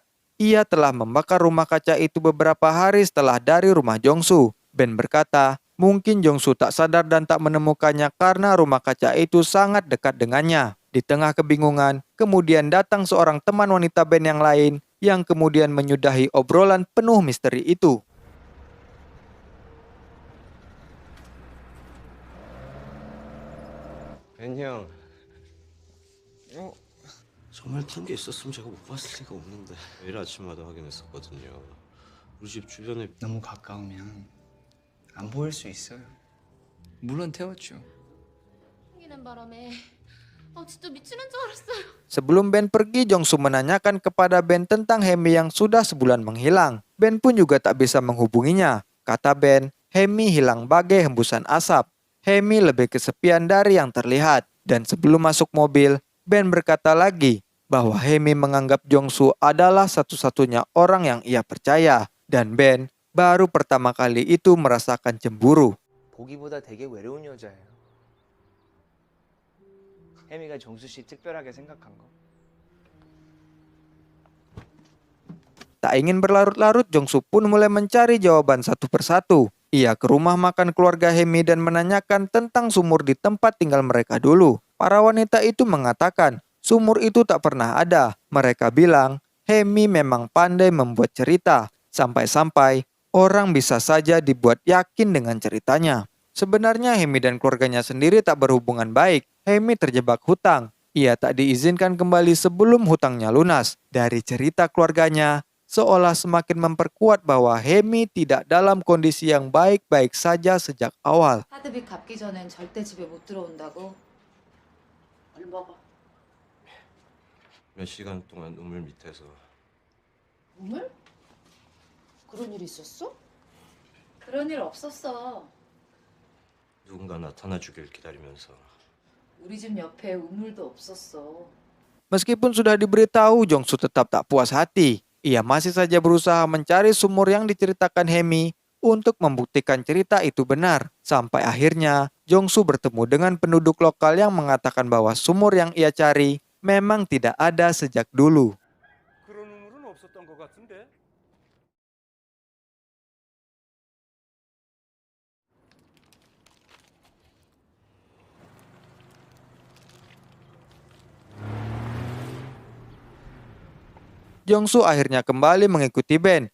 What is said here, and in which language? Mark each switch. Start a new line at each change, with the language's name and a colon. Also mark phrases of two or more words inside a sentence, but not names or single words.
Indonesian: Ia telah membakar rumah kaca itu beberapa hari setelah dari rumah Jongsu. Ben berkata, mungkin Jongsu tak sadar dan tak menemukannya karena rumah kaca itu sangat dekat dengannya. Di tengah kebingungan, kemudian datang seorang teman wanita Ben yang lain yang kemudian menyudahi obrolan penuh misteri itu.
Korean: 벤 형. 정말 큰 게 있었으면 제가 못 봤을 리가 없는데. 매일 아침마다 확인했었거든요. 우리 집 주변에 너무 가까우면 안 보일 수 있어요. 물론 태웠죠. 생기는 바람에 진짜 미치는 줄 알았어요.
Indonesian: Sebelum Ben pergi, Jongsu menanyakan kepada Ben tentang Hemi yang sudah sebulan menghilang. Ben pun juga tak bisa menghubunginya. Kata Ben, Hemi hilang bagai hembusan asap. Hemi lebih kesepian dari yang terlihat. Dan sebelum masuk mobil, Ben berkata lagi bahwa Hemi menganggap Jongsu adalah satu-satunya orang yang ia percaya. Dan Ben baru pertama kali itu merasakan cemburu.
Korean: 보기보다 되게 외로운 여자예요. 혜미가 정수 씨 특별하게 생각한 거.
Indonesian: Tak ingin berlarut-larut, Jongsu pun mulai mencari jawaban satu persatu. Ia ke rumah makan keluarga Hemi dan menanyakan tentang sumur di tempat tinggal mereka dulu. Para wanita itu mengatakan, sumur itu tak pernah ada. Mereka bilang, Hemi memang pandai membuat cerita. Sampai-sampai, orang bisa saja dibuat yakin dengan ceritanya. Sebenarnya Hemi dan keluarganya sendiri tak berhubungan baik. Hemi terjebak hutang. Ia tak diizinkan kembali sebelum hutangnya lunas. Dari cerita keluarganya, seolah semakin memperkuat bahwa Hemi tidak dalam kondisi yang baik-baik saja sejak awal.
Korean: 하드비 갚기 전엔 절대 집에 못 들어온다고. 얼른 먹어. 몇 시간 동안 우물 밑에서 우물? 그런 일 있었어? 그런 일 없었어. 누군가 나타나 주길 기다리면서 우리 집 옆에 우물도 없었어.
Indonesian: Meskipun sudah diberitahu, Jongsu tetap tak puas hati. Ia masih saja berusaha mencari sumur yang diceritakan Hemi untuk membuktikan cerita itu benar. Sampai akhirnya, Jongsu bertemu dengan penduduk lokal yang mengatakan bahwa sumur yang ia cari memang tidak ada sejak dulu.
Korean: 그런 우물은 없었던 것 같은데?
Indonesian: Jongsu akhirnya kembali mengikuti Ben.